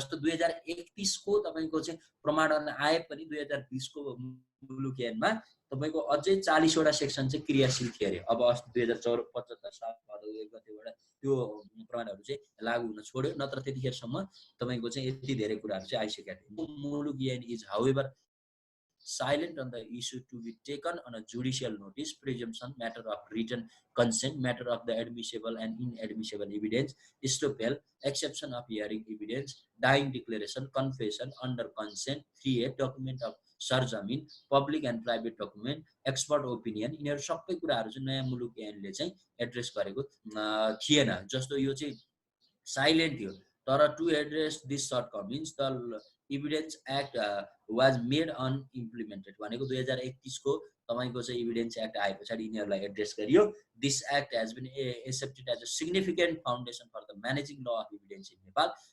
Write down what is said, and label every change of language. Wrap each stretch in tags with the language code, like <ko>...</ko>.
<ne>जस्तो 2031 को तपाईँको चाहिँ प्रमाणन आए पनि 2020 को मुलुक ऐनमा तपाईँको अझै 40 वटा सेक्सन चाहिँ क्रियाशील थियो अरे। अब 2075 साल भदौ 1 गतेबाट त्यो प्रमाणहरू चाहिँ लागू हुन छोड्यो, नत्र त्यतिखेरसम्म तपाईँको चाहिँ यति धेरै कुराहरू चाहिँ आइसकेका थिए।</ne> <en>Muluk Ain is however silent on the issue to be taken on a judicial notice, presumption, matter of written consent, matter of the admissible and inadmissible evidence, stopel, exception of hearing evidence, dying declaration, confession, under consent, 3A, document of सरजमिन, public and private document, expert opinion,</en> <ne>यिनीहरू सबै कुराहरू चाहिँ नयाँ मुलुक ऐनले चाहिँ address गरेको थिएन। जस्तो यो चाहिँ साइलेन्ट थियो।</ne> <en>तर to address this shortcomings the evidence act was made unimplemented</en> <ne>भनेको 2031 को तपाईँको चाहिँ इभिडेन्स एक्ट आए पछाडि यिनीहरूलाई एड्रेस गरियो।</ne> <en>This act has been accepted as a significant foundation for the managing law of evidence in Nepal.</en>